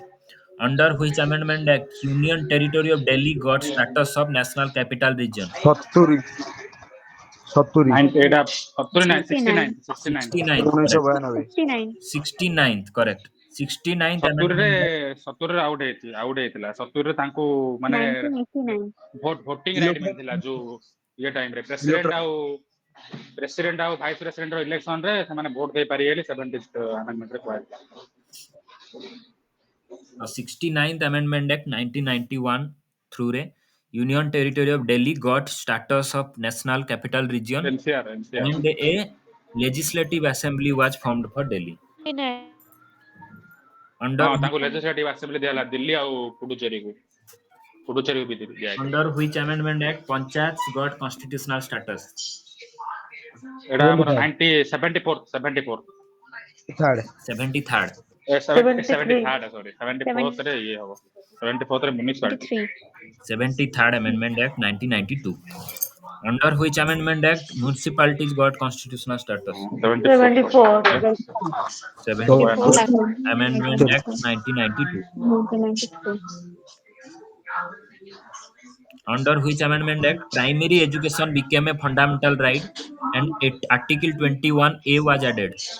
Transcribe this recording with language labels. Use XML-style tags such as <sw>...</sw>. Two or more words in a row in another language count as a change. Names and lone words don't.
<en>Under which amendment act Union Territory of Delhi got status of National Capital Region? 70. 70. 69. 69th. Correct. 1992. 69. 69th. Correct. 69th Amendment Act.</en> <or>70 ଆଉଟ୍ ହେଇଥିଲା 70 ତାଙ୍କୁ ମାନେ 1989.</or> <en>voting right</en> <or>ମିଳିଥିଲା ଯୋଉ ଇଏ ଟାଇମ୍ ରେ ପ୍ରେସିଡେଣ୍ଟ ଆଉ</or> <en>vice president</en> <or>ର ଇଲେକ୍ସନ ରେ ସେମାନେ ଭୋଟ ଦେଇ ପାରିବେ ବୋଲି</or> <en>70th amendment</en> <or>ରେ କୁହାଯାଇଥିଲା।</or> <en>69th Amendment Act 1991 through रे Union Territory of Delhi got status of National Capital Region NCR and a legislative assembly was formed for Delhi. Under</en> <or>ହଁ ତାଙ୍କୁ</or> <en>legislative assembly</en> <or>ଦିଆହେଲା ଦିଲ୍ଲୀ ଆଉ ପୁଡୁଚେରୀ ବି ଦିଆହେଇଥିଲା।</or> <en>under which amendment act Panchayats got constitutional status?</en> <or>ଏଟା ଆମର 74</or> <en>Third. 73rd. 73rd sorry 74th</en> <or>ରେ ଇଏ ହବ 74th ରେ municipality</or> <en>73rd Amendment Act 1992. Under which amendment act municipalities got constitutional status? 74. 74th Amendment Act 1992. 1992. Under which amendment act primary education became a fundamental right and Article 21A was added?</en>